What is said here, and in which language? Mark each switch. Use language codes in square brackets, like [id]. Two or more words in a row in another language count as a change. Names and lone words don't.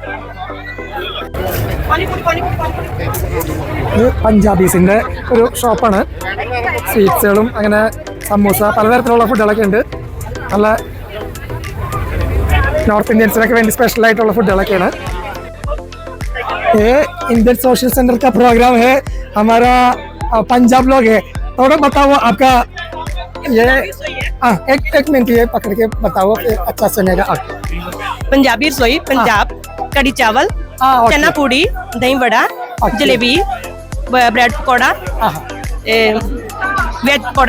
[ml] ഇത് പഞ്ചാബീസിന്റെ ഒരു ഷോപ്പാണ്. സ്വീറ്റ്സുകളും അങ്ങനെ സമൂസ പലതരത്തിലുള്ള ഫുഡുകളൊക്കെ ഉണ്ട്. നല്ല നോർത്ത് ഇന്ത്യൻസിനൊക്കെ വേണ്ടി സ്പെഷ്യൽ ആയിട്ടുള്ള ഫുഡുകളൊക്കെയാണ്. [hi] इंडियन सोशल सेंटर का प्रोग्राम है हमारा पंजाब लोग है. थोड़ा बताओ आपका ये एक मिनट ये पकड़ के बताओ अच्छा सुनेगा. पंजाबी रसोई पंजाब, कड़ी चावल, चना पूड़ी, दही वड़ा, जलेबी, ब्रेड पकौड़ा, वेज पकौड़ा.